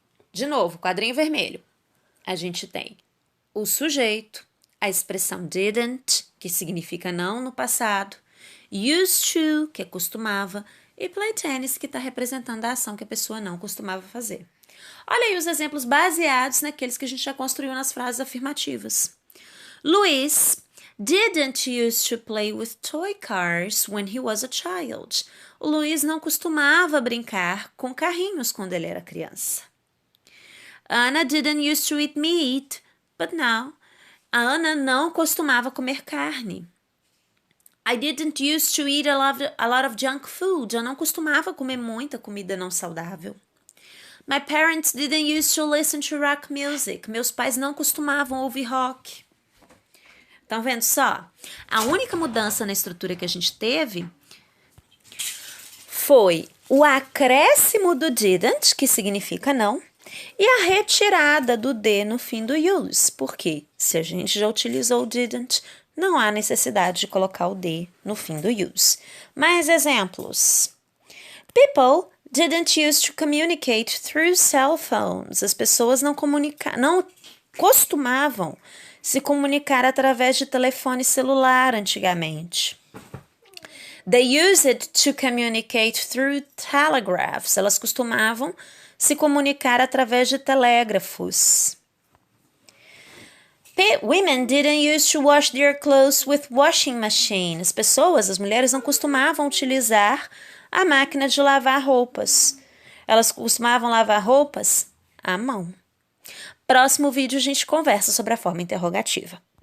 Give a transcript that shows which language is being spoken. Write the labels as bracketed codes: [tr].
[pt] De novo, quadrinho vermelho. A gente tem o sujeito, a expressão didn't, que significa não no passado, used to, que é costumava, e play tennis, que está representando a ação que a pessoa não costumava fazer. Olha aí os exemplos baseados naqueles que a gente já construiu nas frases afirmativas. [en] Luiz didn't used to play with toy cars when he was a child. [pt] O Luiz não costumava brincar com carrinhos quando ele era criança. [en] Anna didn't used to eat meat, but now. [pt] A Ana não costumava comer carne. [en] I didn't used to eat a lot of junk food. [pt] Eu não costumava comer muita comida não saudável. [en] My parents didn't used to listen to rock music. [pt] Meus pais não costumavam ouvir rock. Estão vendo só? A única mudança na estrutura que a gente teve foi o acréscimo do didn't, que significa não, e a retirada do D no fim do use, porque se a gente já utilizou o didn't, não há necessidade de colocar o D no fim do use. Mais exemplos. [en] People didn't used to communicate through cell phones. [pt] As pessoas não costumavam se comunicar através de telefone celular antigamente. [en] They used to communicate through telegraphs. [pt] Elas costumavam se comunicar através de telégrafos. [en] Women didn't use to wash their clothes with washing machine. [pt] As mulheres não costumavam utilizar a máquina de lavar roupas. Elas costumavam lavar roupas à mão. Próximo vídeo a gente conversa sobre a forma interrogativa.